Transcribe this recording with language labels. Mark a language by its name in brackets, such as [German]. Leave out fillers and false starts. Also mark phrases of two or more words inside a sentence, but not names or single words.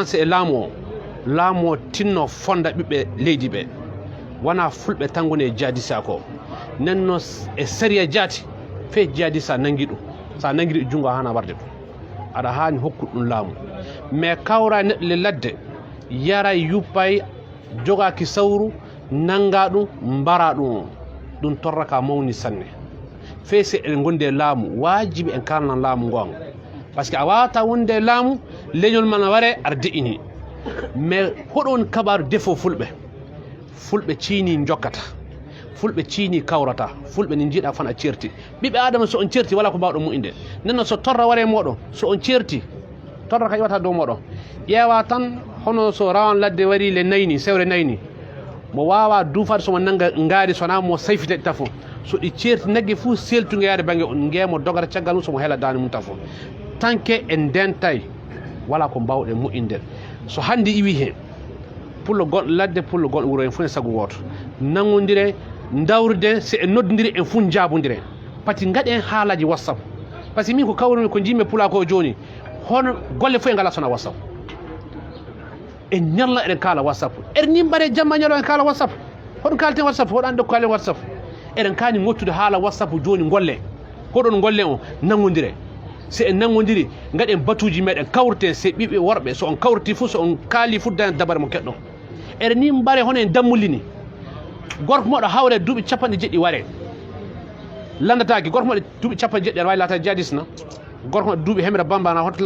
[Fula] e laamu o tinno fonda ɓiɓɓe leydi ɓe wona fulɓe tangone e jihadisa ko nden noon e séria jaati fe jihadisa nangui ɗum sa nanguiɗi ɗo junggo hana warde ɗum aɗa hani hokkude ɗum laamu mais kawra neɗɗo le ladde yaray yuppay jogaki sawru nanga ɗum mbara ɗum torra ka mawni sanne fe se en gonde e laamu wajibi en kalnan laamu gonga [French] par ce que [Fula] a wawata wonde e laamu leñol man a ware aɗa de'ini mais hoɗon kabaru défaut fulɓe ciini jokkata fulɓe ciini kawrata fulɓe ni jiiɗa fan a certi ɓiɓɓe adama so on certi wala ko mbawɗo muƴƴinde nden noon so torra ware moɗon so on certi torra ka iwata dow moɗon ƴeewa tan hono so rawan ladde wari le nayni sewre nayni mo wawa duufade somo nanga ngaari sona mo sayfite tafo so ɗi certi naggue fuu seltugue yaade banggue on guemo dogata caggal mum somo heela dande mum tafo [French] tant que [Fula] en dentay wala ko mbawɗe muƴƴinde so hande iwi hen pullo gonɗo ladde pullo gonɗo wuuro en fof e saago woto nangodire dawrude si en noddodiri en fof jabodire [French] par ce que [Fula] gaɗen haalaji whatsapp [French] par ce que [Fula] min ko kawrumi ko jimmi pula ko joni hono golle fof e ngala sona whatsapp en ñalla eɗen kaala whatsapp eɗen ni mbaɗe jamma ñalo en kaala whatsapp hoɗum kalten whatsapp hoɗo ande ko kaalen whatsapp eɗen kaani ngottude haala whatsapp joni golle hoɗon golle o nangodire si en nangodiri gaɗen batuji meɗen kawrten se ɓiɓɓe worɓe so on kawrti fof so on kaali fuddani dabare mo keɗɗon eɗen ni mbaɗe hono en dammulini gorko moɗo hawre duuɓi capanɗe jeɗɗi ware landataki gorko moɗo duuɓi capanɗe jeɗɗi aɗa wawi laata jadis na gorko moɗo duuɓi hemre bambana hoto